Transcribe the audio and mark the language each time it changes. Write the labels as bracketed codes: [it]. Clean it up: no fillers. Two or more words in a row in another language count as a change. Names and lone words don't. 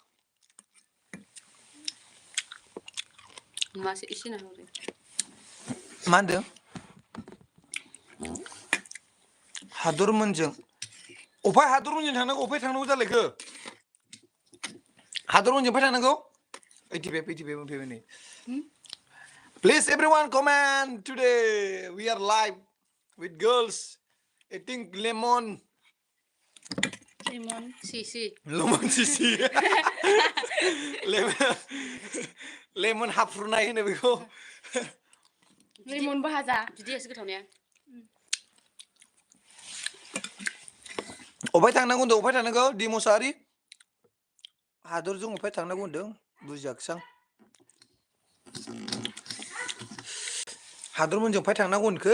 [brx] नुवासै एसे नाहरदों मा होनदों हादरमोनजों अफाय हादरमोनजों थांनांगौ अफाय थांनांगौ जालायखो हादरमोनजों अफाय थांनांगौ 85 मोनफैबाय नै [en] Please everyone comment today we are live with girls eating lemon sisi [brx] lemon हाफ्रुनाय होनो बेखौ लेमन भाजा बिदियासो गोथाव ने अफाय थांनांगौ होनदों अफाय थांनांगौ दिमसारि हादरजों अफाय थांनांगौ होनदों बुजियाखिसै आं हादरमोनजों अफाय थांनांगौ होनखो